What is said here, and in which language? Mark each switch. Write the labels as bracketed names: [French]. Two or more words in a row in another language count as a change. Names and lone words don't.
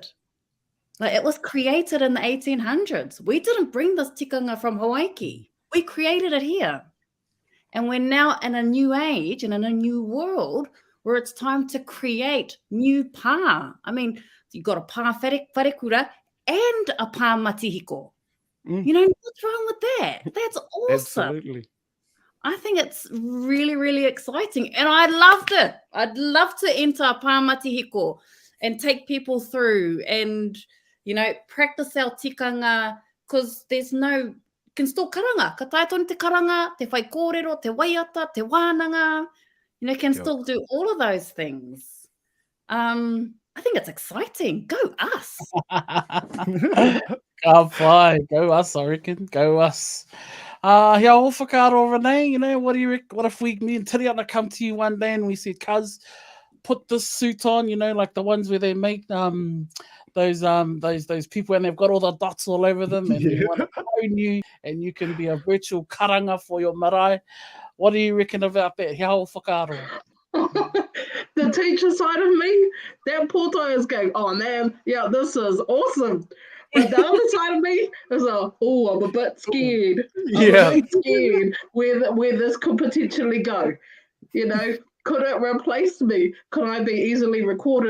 [English] Like, it was created in the 1800s. We didn't bring this tikanga from Hawaii. We created it here. And we're now in a new age and in a new world where it's time to create new pā. I mean, you've got a [Māori] pā wharekura [English] and a [Māori] pā matihiko. [English] You know, what's wrong with that? That's awesome. Absolutely. I think it's really, really exciting. And I loved it. I'd love to enter a [Māori] pā matihiko [English] and take people through and, you know, practice our tikanga, because there's no, can still karanga. [Māori] Ka tae tonu te karanga, te whai kōrero, te waiata, te wānanga, [English] you know, can still do all of those things. I think it's exciting. Go us. Go us, I reckon. Go us. [Māori] Hea o whakaaro, Renee, [English] you know, what do you reckon? What if me and Tiriana come to you one day and we said, cuz, put this suit on, you know, like the ones where they make those people and they've got all the dots all over them, and you want to clone you and you can be a virtual karanga for your marae. What do you reckon about that? [Māori] Hea o whakaaro. [English] The teacher side of me, that poto is going, oh man, yeah, this is awesome. But the other side of me is I'm a bit scared. I'm a bit scared where this could potentially go. You know, could it replace me? Could I be easily recorded?